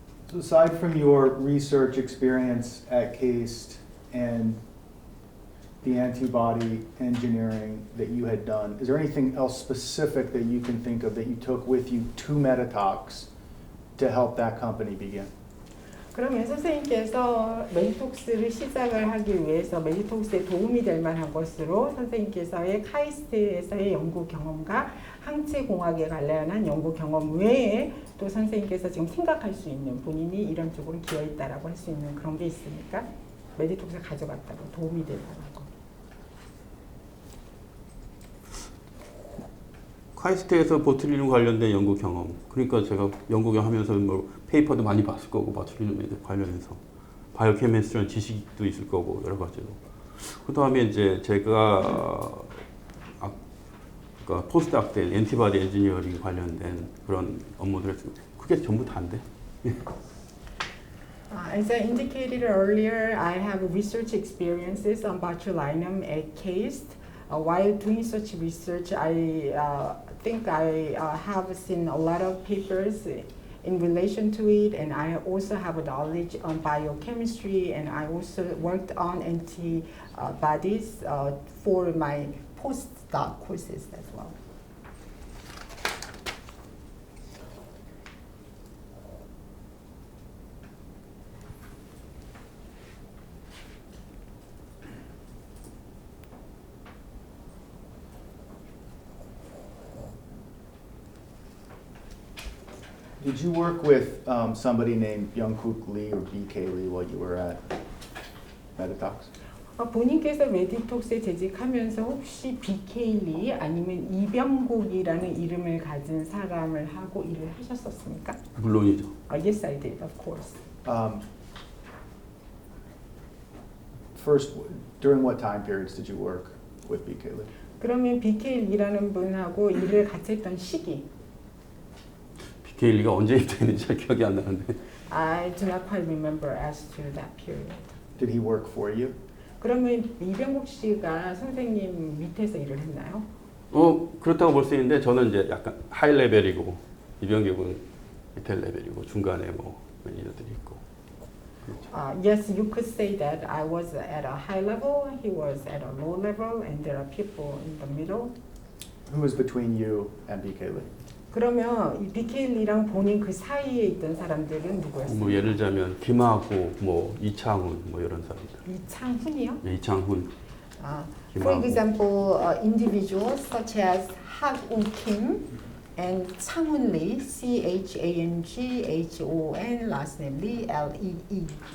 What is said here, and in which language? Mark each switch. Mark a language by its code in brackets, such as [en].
[en] So aside from your research experience at CAST and the antibody engineering that you had done, is there anything else specific that you can think of that you took with you to Meditox to help that company begin? [ko] 그러면 선생님께서 메디톡스를 시작을 하기 위해서 메디톡스에 도움이 될 만한 것으로 선생님께서의 카이스트에서의 연구 경험과 항체공학에 관련한 연구 경험 외에 또 선생님께서 지금 생각할 수 있는 본인이 이런 쪽으로 기여했다라고 할 수 있는 그런 게 있습니까? 메디톡스에 가져갔다고 도움이 될 만한 거. 카이스트에서 보툴리눔 관련된 연구 경험. 그러니까 제가 연구 경험하면서 뭐 페이퍼도 많이 봤을 거고 보툴리눔에 관련해서 바이오케미스트라는 지식도 있을 거고 여러 가지로. 그다음에 이제 제가 그러니까 포스트닥 때 엔티바디 엔지니어링 관련된 그런 업무들 했습니다. 그게 전부 다인데. [en] As I indicated earlier, I have research experiences on botulinum at CAST. While doing such research, I think I have seen a lot of papers in relation to it, and I also have a knowledge on biochemistry, and I also worked on antibodies for my postdoc courses as well. Did you work with somebody named Young-Kook Lee or BK Lee while you were at Meditox? [ko] 본인께서 메디톡스에 재직하면서 혹시 BK 리 아니면 이병국이라는 이름을 가진 사람을 하고 일을 하셨었습니까? 물론이죠. [en] Yes, I did, of course. First, during what time periods did you work with BK Lee? [ko] 그러면 BK 리라는 분하고 일을 같이 했던 시기. BK 리가 언제 입대했는지 잘 기억이 안 나는데. [en] I do not quite remember as to that period. Did he work for you? [ko] 그러면 이병국 씨가 선생님 밑에서 일을 했나요? 그렇다고 볼 수 있는데 저는 이제 약간 하이 레벨이고 이병국은 밑에 레벨이고 중간에 뭐 매니저들이 있고. [en] Yes, you could say that I was at a high level, he was at a low level, and there are people in the middle. Who was between you and BK Lee? [ko] 그러면 이 BK 리랑 본인 그 사이에 있던 사람들은 누구였어요? 뭐 예를 들자면 김하고 뭐 이창훈 뭐 이런 사람들. 이창훈이요? 네, 이창훈. [en] For example, individuals such as Hak-woo Kim and Chang-hun Lee, C-H-A-N-G-H-O-N, last name Lee, L-E-E.